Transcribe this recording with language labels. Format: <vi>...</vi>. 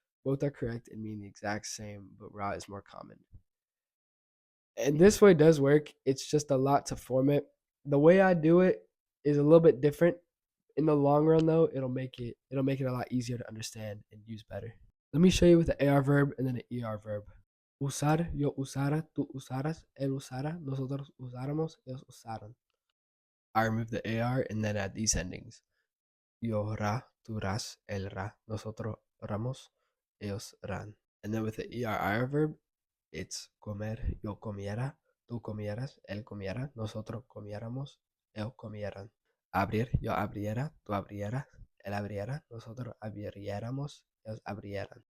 <en>Both are correct and mean the exact same, but ra is more common. And this way does work. It's just a lot to form it. The way I do it is a little bit different. In the long run, though, it'll make it a lot easier to understand and use better. Let me show you with the AR verb and then the ER verb.</en> <es>Usar, yo usara, tú usaras, él usara, nosotros usáramos, ellos usaran.</es> <en>I remove the AR and then add these endings.</en> <es>Yo ra, tú ras, él ra, nosotros ramos, ellos ran.</es> <en>And then with the ER verb, it's</en> <es>comer, yo comiera, tú comieras, él comiera, nosotros comiéramos, ellos comieran. Abrir, yo abriera, tú abrieras, él abriera, nosotros abriéramos, ellos abrieran.</es>